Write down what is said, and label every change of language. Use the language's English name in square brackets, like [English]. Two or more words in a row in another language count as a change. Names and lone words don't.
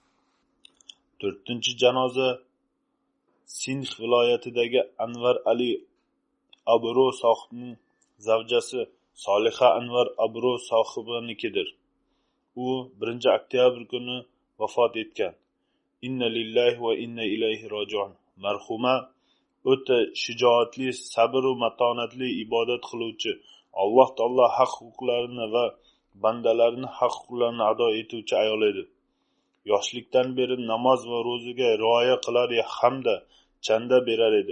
[Uzbek] 4-janoza Sindh viloyatidagi Anvar Ali Abro sohibning zavjasi Soliha Anvar Abro sohibanikidir. U 1-oktyabr kuni vafot etgan. [Arabic] إنا لله وإنا إليه راجعون. [Uzbek] Marhuma o'ta shijoatli, sabr va matonatli ibodat qiluvchi, Alloh taolo haq huquqlarini va bandalarining haq huquqlarini ado etuvchi ayol edi. Yoshlikdan beri namoz va ro'zaga rioya qilar hamda chanda berar edi.